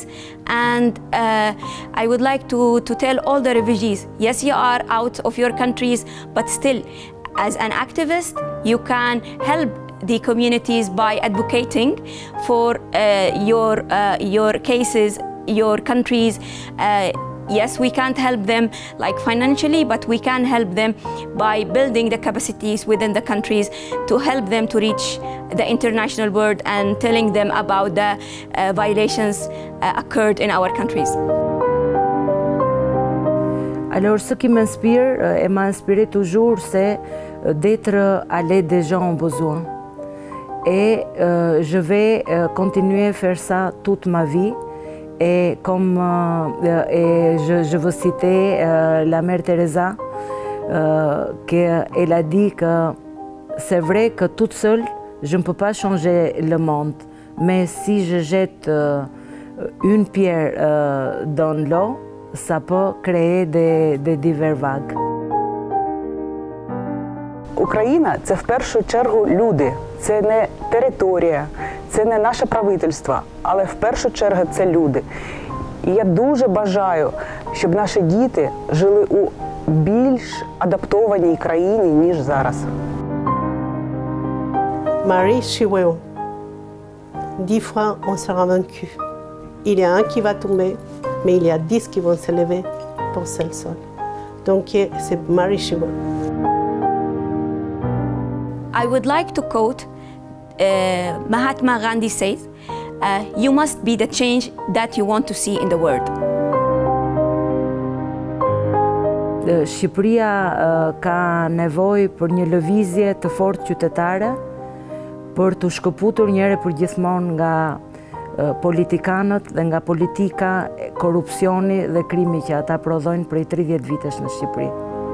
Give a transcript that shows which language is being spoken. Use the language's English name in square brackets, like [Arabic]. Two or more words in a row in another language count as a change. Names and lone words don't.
[English] And I would like to tell all the refugees, yes, you are out of your countries, but still, as an activist, you can help the communities by advocating for your cases, your countries. Yes, we can't help them like financially, but we can help them by building the capacities within the countries to help them to reach the international world and telling them about the violations occurred in our countries. [French] Alors, ce qui m'inspire et m'a inspiré toujours, c'est d'être à l'aide des gens en besoin. Et je vais continuer à faire ça toute ma vie. Et comme je veux citer la mère Teresa, qu'elle a dit que c'est vrai que toute seule, je ne peux pas changer le monde. Mais si je jette une pierre dans l'eau, ça peut créer des diverses vagues. [Ukrainian] Україна – це в першу чергу люди, це не територія, це не наше правительство, але в першу чергу це люди. І я дуже бажаю, щоб наші діти жили у більш адаптованій країні, ніж зараз. [French] Marie Chihuahua. 10 fois on sera vaincu. Il y a un qui va tomber, mais il y a 10 qui vont se lever pour seul sol. Donc c'est Marie Chihuahua. [English] I would like to quote Mahatma Gandhi says, you must be the change that you want to see in the world. [Albanian] Shqipëria ka nevojë për një lëvizje të fortë qytetare për të shkëputur njëherë për gjithmonë nga politikanët dhe nga politika, korrupsioni dhe krimi që ata prodhojnë prej 30 vitesh në Shqipëri.